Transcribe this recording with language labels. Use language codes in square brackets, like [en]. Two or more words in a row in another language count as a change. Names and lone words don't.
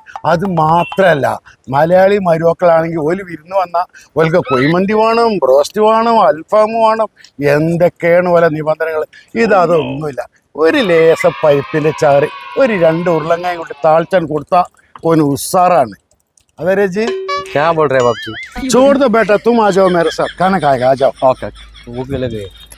[ml] അത് മാത്രമല്ല, മലയാളി മരുമക്കളാണെങ്കിൽ ഒരു വിരുന്ന് വന്നാൽ ഓൽക്ക് കൊയ്മന്തി വേണം, ബ്രോസ്റ്റ് വേണം, അൽഫാം വേണം, എന്തൊക്കെയാണ് പോലെ നിബന്ധനകൾ. ഇതൊന്നുമില്ല. ഒരു ലേസ പരിപ്പിൻ്റെ ചാറ്, ഒരു 2 ഉരുളങ്ങായും കൊണ്ട് താഴ്ച്ചാൻ കൊടുത്താൽ ഓന് ഉസാറാണ്. [hi] अरे जी क्या बोल रहे हैं बाप जी? छोड़ दो बेटा, तुम आ जाओ मेरे साथ, खाना खाएगा, आ जाओ। ओके भूख लगे।